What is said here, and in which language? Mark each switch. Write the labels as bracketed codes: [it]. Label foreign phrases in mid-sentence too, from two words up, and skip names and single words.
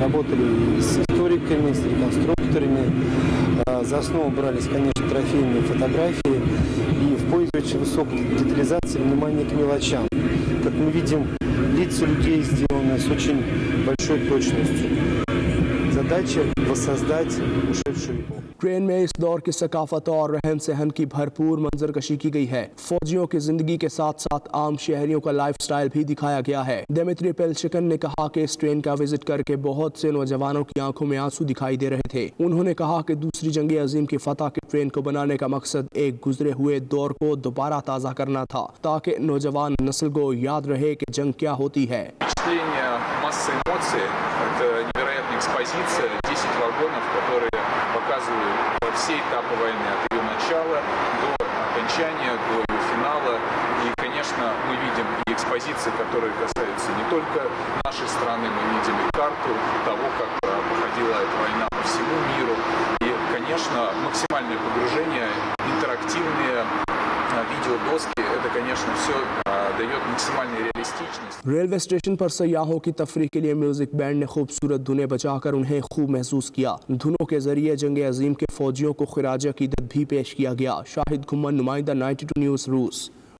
[ru] Работали с историками, с реконструкторами. За основу брались, конечно, трофейные фотографии. И в поезде очень высокой детализации, внимание к мелочам. Как мы видим, лица людей сделаны с очень большой точностью. Задача воссоздать ушедшую эпоху. [ur] ٹرین میں اس دور کی ثقافت اور رہن سہن کی بھرپور منظرکشی کی گئی ہے. فوجیوں کی زندگی کے ساتھ ساتھ عام شہریوں کا لائف اسٹائل بھی دکھایا گیا ہے. دمتری پیلچکن نے کہا کہ اس ٹرین کا وزٹ کر کے بہت سے نوجوانوں کی آنکھوں میں آنسو دکھائی دے رہے تھے. انہوں نے کہا کہ دوسری جنگ عظیم کی فتح کی ٹرین کو بنانے کا مقصد ایک گزرے ہوئے دور کو دوبارہ تازہ کرنا تھا، تاکہ نوجوان نسل کو یاد رہے کہ جنگ کیا ہوتی ہے. [ru] Масса эмоций, это невероятная экспозиция, 10 вагонов, которые показывают все этапы войны, от ее начала до окончания, до ее финала. И, конечно, мы видим и экспозиции, которые касаются не только нашей страны, мы видим и карту того, как проходила эта война по всему миру. И, конечно, максимальное погружение, интерактивные वीडियो это, конечно, все дает максимальную реалистичность. [en] railway station [ur] پر سیاحوں کی تفریح کے لیے [en] music band [ur] نے خوبصورت دھنیں بجا کر انہیں خوب محسوس کیا. دھنوں کے ذریعے جنگ عظیم کے فوجیوں کو خراج عقیدت بھی پیش کیا گیا. شاہد گھمن، نمائندہ 92 نیوز، روس.